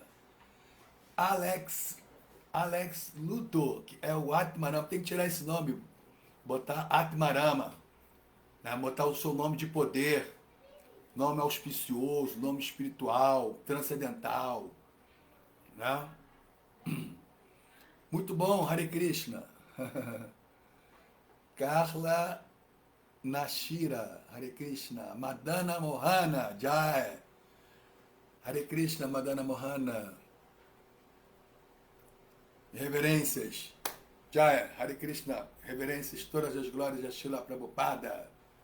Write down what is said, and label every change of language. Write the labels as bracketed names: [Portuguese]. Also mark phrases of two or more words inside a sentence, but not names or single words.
[Portuguese] Alex Luthor, que é o Atmarama, tem que tirar esse nome, botar Atmarama, né? Botar o seu nome de poder, nome auspicioso, nome espiritual, transcendental, né? Muito bom, [Sanskrit] Hare Krishna. Carla Nashira, Hare Krishna. Madana Mohana, Jai. Hare Krishna, Madana Mohana. Reverências. Jai, Hare Krishna. [Portuguese] Reverências, todas as glórias de Srila Prabhupada.